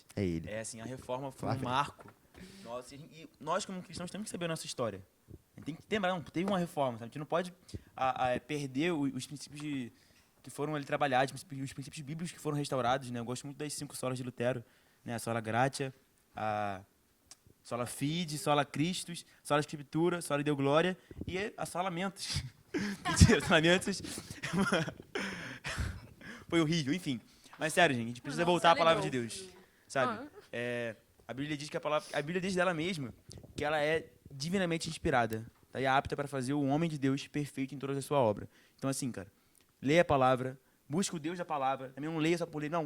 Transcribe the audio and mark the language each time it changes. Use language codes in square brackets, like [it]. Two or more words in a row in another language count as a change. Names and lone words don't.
[pt] É ele. É assim, a reforma foi Flávio. um marco. Nossa, e nós, como cristãos, temos que saber a nossa história. A gente tem que lembrar, não, teve uma reforma, sabe? A gente não pode perder os princípios que foram ali trabalhados, os princípios bíblicos que foram restaurados, né? Eu gosto muito das 5 solas de Lutero, né? A [la] sola gratia, [pt] a [la] sola fide, sola Christus, sola escritura, sola deu glória [pt] e a [la] sola mentis. [pt] Mentira, [la] sola mentis [pt] foi horrível, enfim. Mas sério, gente, a gente precisa voltar à palavra de Deus, sabe? A Bíblia diz que a Bíblia diz dela mesma que ela é divinamente inspirada, tá? E é apta para fazer o homem de Deus perfeito em toda a sua obra. Então assim, cara, leia a palavra, busca o Deus da palavra, também não leia só por ler.